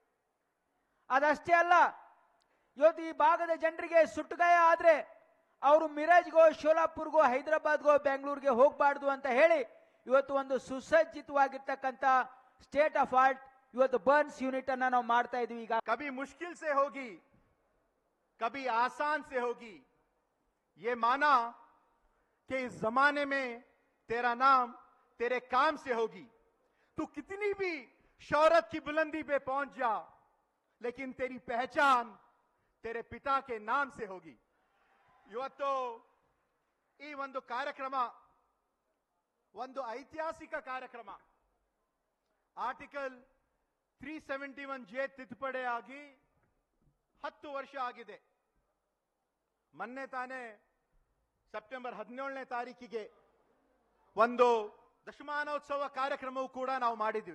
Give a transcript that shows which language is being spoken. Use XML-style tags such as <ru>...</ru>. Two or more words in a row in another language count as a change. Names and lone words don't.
<kn>ಅದಷ್ಟೇ ಅಲ್ಲ, ಇವತ್ತು ಈ ಭಾಗದ ಜನರಿಗೆ ಸುಟ್ಟಗಾಯ ಆದ್ರೆ ಅವರು ಮಿರಾಜ್ಗೋ, ಶೋಲಾಪುರ್ಗೋ, ಹೈದರಾಬಾದ್ಗೋ, ಬೆಂಗಳೂರಿಗೆ ಹೋಗಬಾರ್ದು ಅಂತ ಹೇಳಿ ಇವತ್ತು ಒಂದು ಸುಸಜ್ಜಿತವಾಗಿರ್ತಕ್ಕಂಥ</kn> <en>state of art</en> <kn>ಇವತ್ತು</kn> <en>burns unit</en> <kn>ಅನ್ನ ನಾವು ಮಾಡ್ತಾ ಇದೀವಿ. ಈಗ</kn> <hi>कभी मुश्किल से होगी, कभी आसान से होगी, ये माना कि इस जमाने में तेरा नाम तेरे काम से होगी. तू कितनी भी शौहरत की बुलंदी पे पहुंच जा, लेकिन तेरी पहचान तेरे पिता के नाम से होगी.</hi> <kn>ಇವತ್ತು ಈ ಒಂದು ಕಾರ್ಯಕ್ರಮ ಒಂದು ಐತಿಹಾಸಿಕ ಕಾರ್ಯಕ್ರಮ. ಆರ್ಟಿಕಲ್ 371J ತಿದ್ದುಪಡಿ ಆಗಿ 10 ವರ್ಷ ಆಗಿದೆ. ಮೊನ್ನೆ ತಾನೇ ಸೆಪ್ಟೆಂಬರ್ 17ನೇ ತಾರೀಕಿಗೆ ಒಂದು ದಶಮಾನೋತ್ಸವ ಕಾರ್ಯಕ್ರಮವೂ ಕೂಡ ನಾವು ಮಾಡಿದ್ವಿ.</kn>